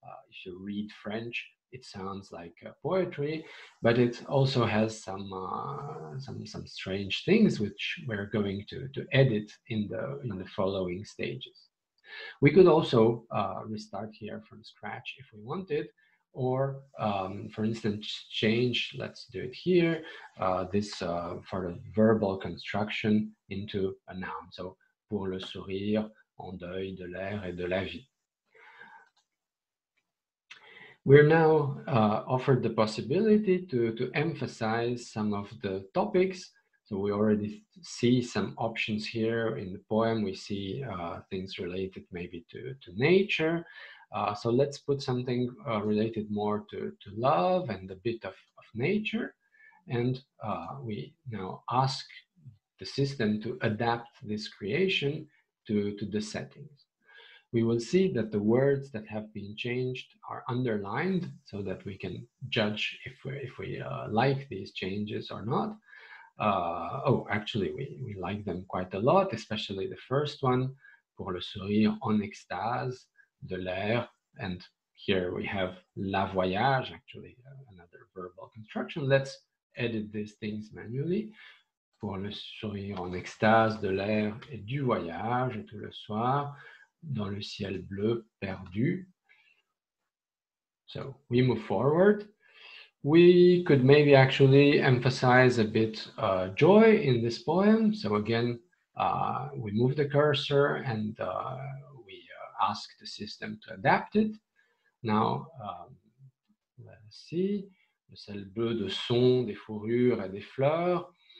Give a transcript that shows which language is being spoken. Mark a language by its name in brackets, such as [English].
[English] If you read French, it sounds like poetry, but it also has some strange things which we're going to edit in the following stages. We could also restart here from scratch if we wanted, or for instance, change, let's do it here, this for the verbal construction into a noun. [French] So, pour le sourire, en deuil de l'air et de la vie. [English] We're now offered the possibility to emphasize some of the topics. So we already see some options here in the poem. We see things related maybe to nature. So let's put something related more to love and a bit of nature. And we now ask the system to adapt this creation to the settings. We will see that the words that have been changed are underlined so that we can judge if we like these changes or not. Actually, we like them quite a lot, especially the first one, [French] pour le sourire en extase, de l'air, [English] and here we have [French] la voyage, [English] actually another verbal construction. Let's edit these things manually. [French] Pour le sourire en extase, de l'air et du voyage, et tout le soir, dans le ciel bleu perdu. [English] So we move forward. We could maybe actually emphasize a bit joy in this poem. So again, we move the cursor and we ask the system to adapt it. Now, let's see. [French] Le ciel bleu de son, des fourrures et des fleurs.